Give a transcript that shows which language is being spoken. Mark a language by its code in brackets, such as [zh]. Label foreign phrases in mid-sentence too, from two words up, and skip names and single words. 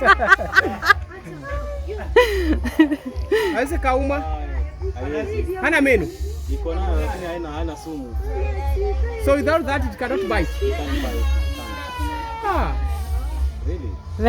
[sw] Aise kauma hana meno, Iko nayo lakini haina sumu. [en] so without that it cannot bite. Ah, Really?